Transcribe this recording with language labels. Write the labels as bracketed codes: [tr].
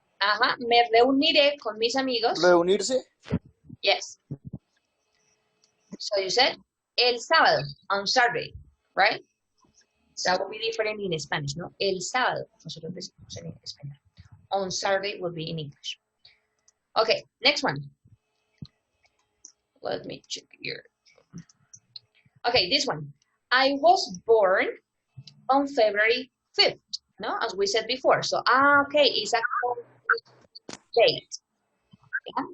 [es] Ajá, me reuniré con mis amigos. ¿Reunirse? [en] Yes. So you said [es] el sábado, [en] on Saturday, right? That would be different in Spanish, ¿no? [es] El sábado, nosotros decimos en español. [en] On Saturday would be in English. Okay, next one. Let me check here. Okay, this one. I was born on February 5th, no? As we said before. So, okay, it's a date. Yeah?